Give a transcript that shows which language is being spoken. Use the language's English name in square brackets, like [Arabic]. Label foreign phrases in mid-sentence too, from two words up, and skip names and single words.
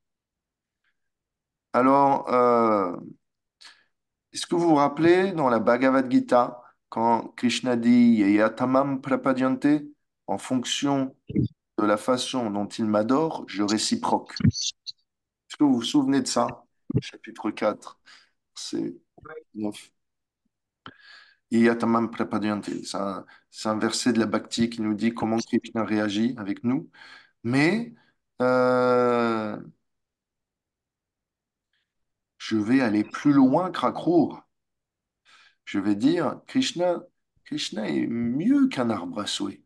[French] Alors, est-ce que vous vous rappelez dans la Bhagavad Gita, quand Krishna dit [Sanskrit] यथा मां प्रपद्यन्ते, [French] en fonction de la façon dont il m'adore, je réciproque. Est-ce que vous vous souvenez de ça? Chapitre 4, c'est 9. [Sanskrit] यथा मां प्रपद्यन्ते. [French] C'est un verset de la Bhakti qui nous dit comment Krishna réagit avec nous. Mais euh, je vais aller plus loin que Rakrur. Je vais dire, Krishna est mieux qu'un arbre à souhait.